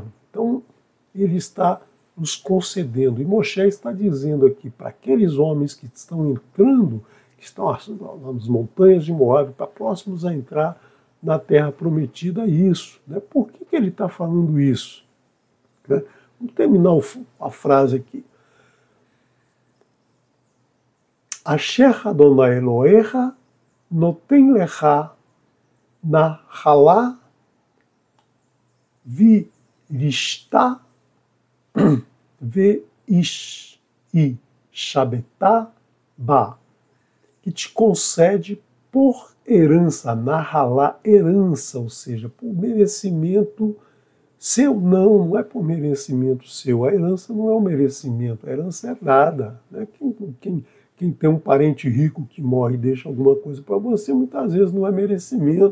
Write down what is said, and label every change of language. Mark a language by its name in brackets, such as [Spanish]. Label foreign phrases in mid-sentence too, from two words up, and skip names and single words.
[Portuguese] Então ele está nos concedendo. E Moshe está dizendo aqui para aqueles homens que estão entrando, que estão nas montanhas de Moabe, para próximos a entrar na terra prometida isso. Né? Por que ele está falando isso? Né? Vamos terminar a frase aqui. [Hebrew] אשר יהוה אלהיך נתן לך נחלה וירשתה וישבת בה, [Portuguese] que te concede por herança, nahalá, herança, ou seja, por merecimento seu. Não é por merecimento seu. A herança não é um merecimento, a herança é dada. Né? Quem tem um parente rico que morre e deixa alguma coisa para você, muitas vezes não é merecimento.